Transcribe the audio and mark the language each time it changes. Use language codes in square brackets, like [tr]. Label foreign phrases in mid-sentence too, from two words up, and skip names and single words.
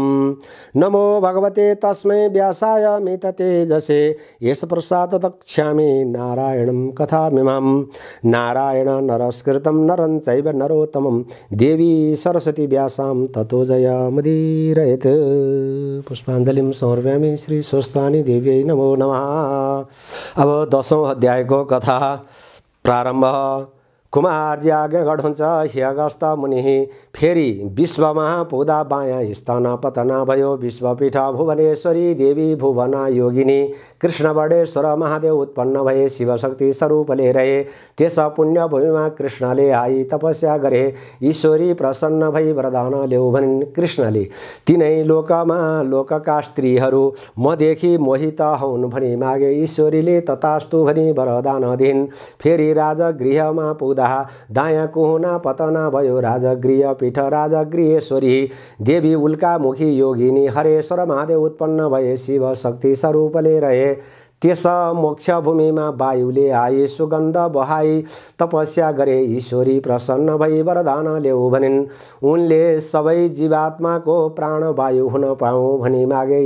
[sa] नमो भगवते तस्मै व्यासाय मिततेजसे यश प्रसादत दक्ष्यामि नारायणं कथामिमं। नारायण नरस्कृतं नरं चैव नरोत्तमं देवी सरस्वती व्यासां ततो जयमुदीरयेत्। पुष्पाञ्जलिं समर्पयामि श्री स्वस्तानि देव्यै नमो नमः। [ne] अब 10औं अध्यायको कथा प्रारम्भ। कुमारजी आज्ञा गर्नुहुन्छ, हे अगस्त मुनि, फेरि विश्वमा पुग्दा बायाँ स्थान पतना भयो। विश्वपीठ भुवनेश्वरी देवी भुवना योगिनी कृष्ण बडेश्वर महादेव उत्पन्न भए। शिवशक्ति स्वरूपले रहे। त्यस पुण्य भूमिमा कृष्णले आई तपस्या गरे। ईश्वरी प्रसन्न भई वरदान ल्याऊ भनिन्। कृष्णले तिनै लोकमा लोकका स्त्रीहरू मदेखि मोहित हुन् भनी मागे। ईश्वरीले तथास्तु भनी वरदान दिन्। फेरि राजगृहमा दायाँ कुहुना पतना भयो। राजगृह पीठ राजगृहेश्वरी देवी उल्का मुखी योगिनी हरेश्वर महादेव उत्पन्न भए। शिव शक्ति स्वरूपले रहे। त्यस मोक्ष भूमिमा वायुले आई सुगन्ध बहाई तपस्या गरे। ईश्वरी प्रसन्न भई वरदान ल्याऊ भनिन्। उनले सबै जीवात्माको प्राण वायु हुन पाऊँ भनी मागे।